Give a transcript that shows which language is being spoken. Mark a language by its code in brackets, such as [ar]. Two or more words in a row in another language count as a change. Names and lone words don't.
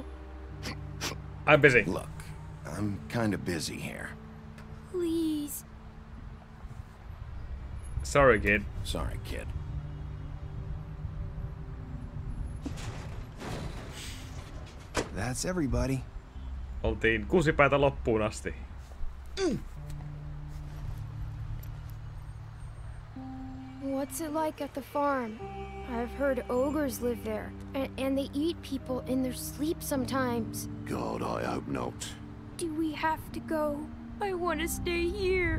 [en] I'm busy. Look, I'm kind of busy here. Please. Sorry, kid. Sorry, kid. That's everybody. [fi] Oltiin 6 päätä loppuun asti. [en] What's it like at the farm? I've heard ogres live there, and they eat people in their sleep sometimes. God, I hope not. Do we have to go? I want to stay here.